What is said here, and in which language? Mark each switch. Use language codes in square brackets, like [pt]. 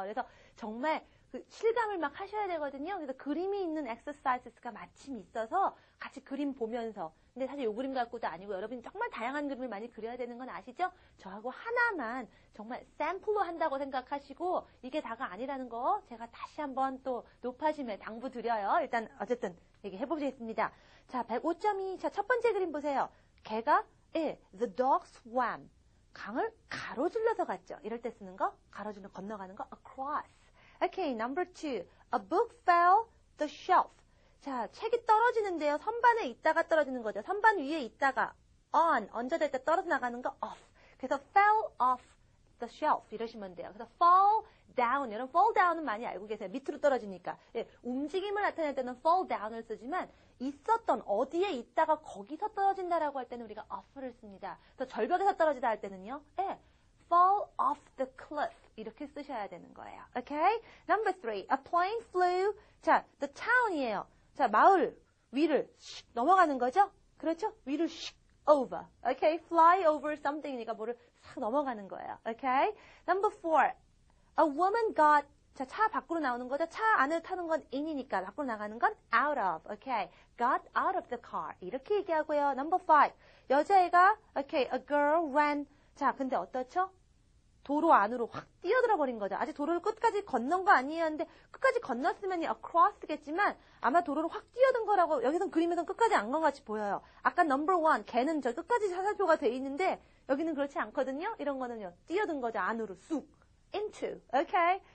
[ko] 그래서 정말 그 실감을 막 하셔야 되거든요. 그래서 그림이 있는 exercises가 마침 있어서 같이 그림 보면서 근데 사실 요 그림 갖고도 아니고 여러분이 정말 다양한 그림을 많이 그려야 되는 건 아시죠? 저하고 하나만 정말 샘플로 한다고 생각하시고 이게 다가 아니라는 거 제가 다시 한번 또 높아심에 당부드려요. 일단 어쨌든 얘기해보겠습니다. 자, 105.2. 자, 첫 번째 그림 보세요. 개가 [en] the dog swam. [ko] 강을 가로질러서 갔죠. 이럴 때 쓰는 거, 가로질러 건너가는 거, across. [en] Okay, number 2. A book fell the shelf. [ko] 자, 책이 떨어지는데요. 선반에 있다가 떨어지는 거죠. 선반 위에 있다가 on, 얹어질 때 떨어져 나가는 거 off. 그래서 [en] fell off the shelf [ko] 이러시면 돼요. 그래서 fall down, 여러분 fall down은 많이 알고 계세요. 밑으로 떨어지니까. 움직임을 나타낼 때는 fall down을 쓰지만 있었던 어디에 있다가 거기서 떨어진다라고 할 때는 우리가 off를 씁니다. 그래서 절벽에서 떨어지다 할 때는요. [en] fall off the cliff [ko] 이렇게 쓰셔야 되는 거예요. [en] Okay? Number 3. A plane flew. [ko] 자, the town이에요. 자, 마을 위를 넘어가는 거죠? 그렇죠? 위를 over. Okay? [en] Fly over something [ko] 이니까 뭐를 싹 넘어가는 거예요. [en] Okay? Number 4. A woman got. [ko] 자, 차 밖으로 나오는 거죠? 차 안을 타는 건 in이니까 밖으로 나가는 건 out of. [en] Okay? Got out of the car. [ko] 이렇게 얘기하고요. [en] Number 5. [ko] 여자애가 [en] okay, a girl ran. [ko] 자, 근데 어떻죠? 도로 안으로 확 뛰어들어 버린 거죠. 아직 도로를 끝까지 건넌 거 아니에요. 근데 끝까지 건넜으면 across겠지만 아마 도로를 확 뛰어든 거라고 여기선 그림에선 끝까지 안 건 같이 보여요. 아까 number 1, 걔는 저 끝까지 사살표가 돼 있는데 여기는 그렇지 않거든요. 이런 거는요. 뛰어든 거죠. 안으로 쑥. into. Okay?